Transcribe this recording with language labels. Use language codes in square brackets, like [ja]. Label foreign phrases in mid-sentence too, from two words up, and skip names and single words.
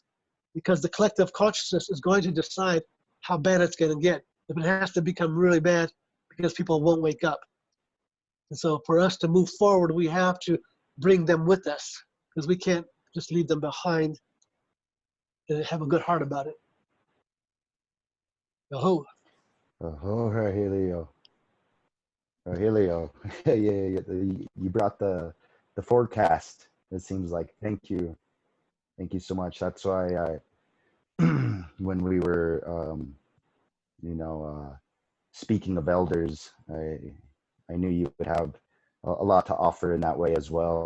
[en] Because the collective consciousness is going to decide how bad it's going to get. If it has to become really bad, because people won't wake up. And so for us to move forward, we have to bring them with us, because we can't just leave them behind and have a good heart about it. Aho. Aho, Rahelio. Rahelio, you brought the forecast. It seems like. Thank you so much. That's why I, when we were, speaking of elders, I knew you would have a lot to offer in that way as well.